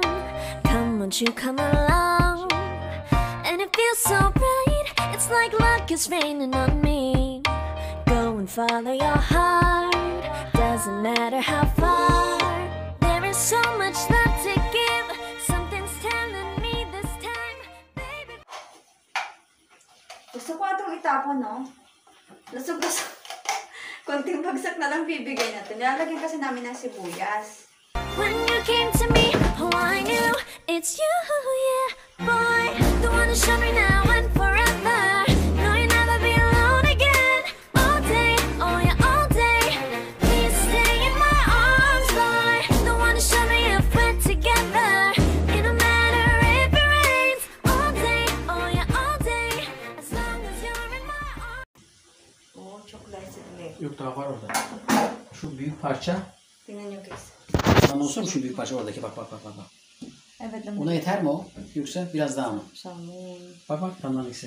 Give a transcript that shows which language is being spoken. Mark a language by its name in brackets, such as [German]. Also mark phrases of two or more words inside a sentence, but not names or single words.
[English] Come, won't you come along? And it feels so bright, it's like luck is raining on me. Go and follow your heart, doesn't matter how far. There is so much love to give, something's telling me this time, baby. [Filipino] Gusto ko itong itapon, no? Lusog-lusog. Konting bagsak na lang bibigay natin. Nilalagyan kasi namin ng sibuyas. [English] When you came to me, oh I knew it's you, yeah, boy. The one to show me now and forever. No, you'll never be alone again. All day, oh yeah, all day. Please stay in my arms, boy. The one to show me if we're together. It don't matter if it rains. All day, oh yeah, all day. As long as you're in my arms. [Filipino] Oo, chocolate sili. [Turkish] Yok daha var orada. Şu büyük parça. [Filipino] Tingnan nyo, guys. [Turkish] Tamam olsun mu şu büyük parça oradaki? Bak. Evet naman. Ona yeter mi o? Yoksa biraz daha mı? Samun. Bak tamam ikisi.